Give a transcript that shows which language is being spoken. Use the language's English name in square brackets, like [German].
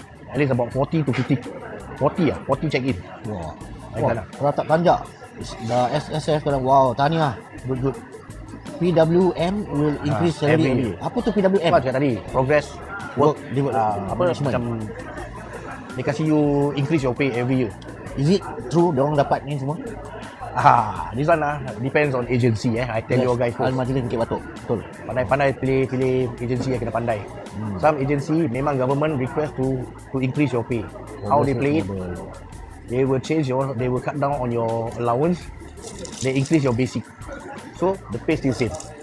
[English] At least about 40 to 50. 40 check-in. [Malay] Wah, Teratak Tanjak. Dah SSF sekarang. Wow, tahniah. [English] Good. PWM will increase salary. [Malay] Apa tu PWM? Apa cakap tadi? [English] Progress work [Malay] macam dia kasih [English] you increase your pay every year. Is it true [Malay] diorang dapat ni semua? [English] This one depends on agency I tell you guys first. [Malay] Al-Majlis Bukit Batok. Betul. Pandai pilih agency yang kena pandai. [English] Some agency [Malay] memang [English] government request to increase your pay. How they play it? They will cut down on your allowance. They increase your basic. So the pay still same.